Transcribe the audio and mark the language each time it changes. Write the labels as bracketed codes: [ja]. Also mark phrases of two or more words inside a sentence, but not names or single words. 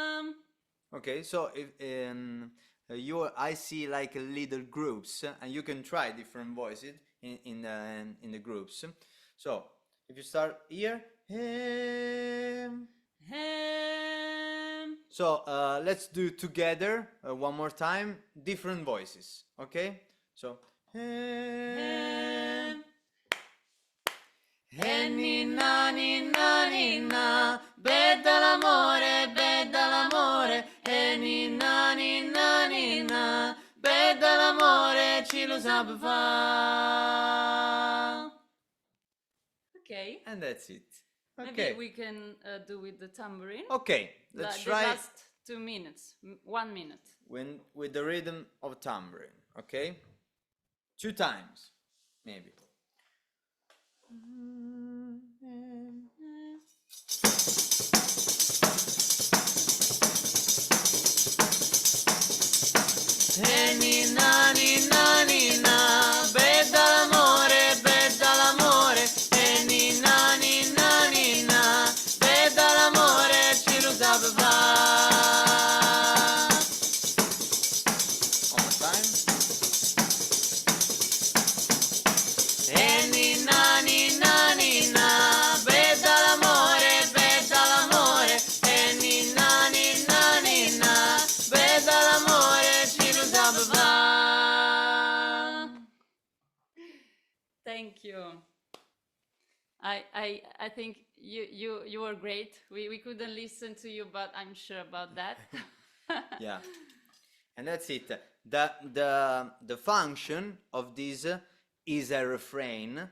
[en] Okay, so if I see like little groups, and you can try different voices in the groups. So if you start here, so let's do together one more time, different voices. Okay, so [nap] Nina, Nina, Nina, beda l'amore, Nina, Nina, Nina, beda l'amore, ci lo sape fa. [en] Okay. And that's it. Maybe Okay. we can do with the tambourine. Okay, let's The try last 2 minutes, 1 minute. with the rhythm of tambourine. Okay, 2 times, maybe. [nap] Nina, Nina, Nina, beda l'amore, Nina, Nina, Nina, beda l'amore, ci lo sape fa. [en] One more time. [nap] Nina, Nina, Nina, beda l'amore, Nina, Nina, Nina, beda l'amore, ci lo sape fa. [en] Thank you. I think you were great. We couldn't listen to you, but I'm sure about that. Yeah, and that's it. The function of this is a refrain.